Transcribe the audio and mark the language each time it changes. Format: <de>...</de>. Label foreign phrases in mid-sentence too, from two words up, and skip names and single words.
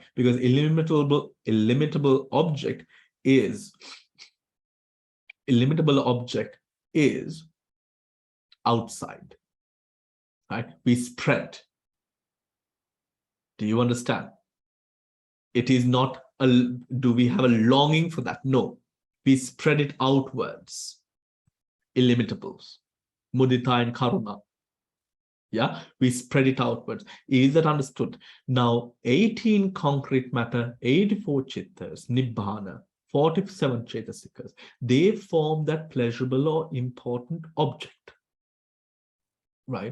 <en>Because illimitable object is outside, right? We spread. Do you understand? It is not do we have a longing for that? No, we spread it outwards. Illimitables, mudita and karuna. Yeah, we spread it outwards. Is that understood? Now, 18 concrete matter, 84 chittas, Nibbana, 47 Chaitasikas, they form that pleasurable or important object. Right?</en>